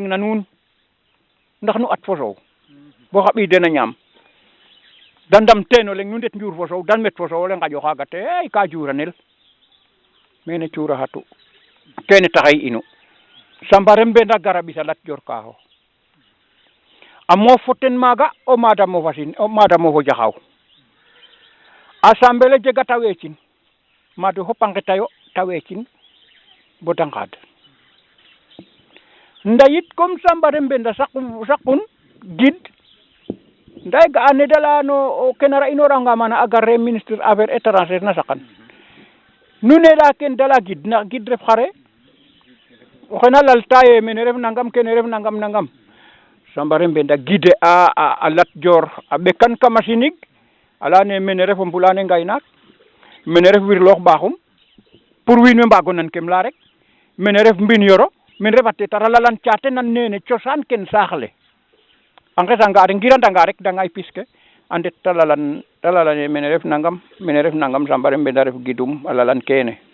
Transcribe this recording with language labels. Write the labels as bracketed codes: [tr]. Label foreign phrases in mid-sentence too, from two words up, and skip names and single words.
[srr] na nuun ndax nu at fo sow bo xa ɓiy den a ñaam da ndam teen o leng nu ndet njur fo sow dan met fo sow o le ngaƴo xaaga te ey ka juranel mene cuura xatu kene taxay inu Samba Mbenda gara ɓisa Lat Dior kaaxo a moof fo ten maaga o maada moofo jaxaaw assemblée jega ta weecin maado fop a ngetayo ta weecin bo da ngaad ndayit comme Samba Mbenda saqun gid nday ga'a ne da laya no ke nara inoranga mana a gar re [fr] ministre affaires étrangère [srr] na saqan nu ne la ken dala gid ndax gid ref xare oxena lalta ye mene ref nangam kene ref nangam Samba Mbenda gide a Lat Dior a ɓekan kama sinig a leyane mene ref o mbulane ngaynaak mene ref wirloox baaxum pour wiin we mbaago nan kem la rek mene ref mbin yoro mene ref a tetara lalan caate nan nene cosaan ken saax le a ngesanga rek ngirandanga rek da ngay pis ke a ndet ta lalan mene ref nangam Samba Mbenda ref gidum a lalan kene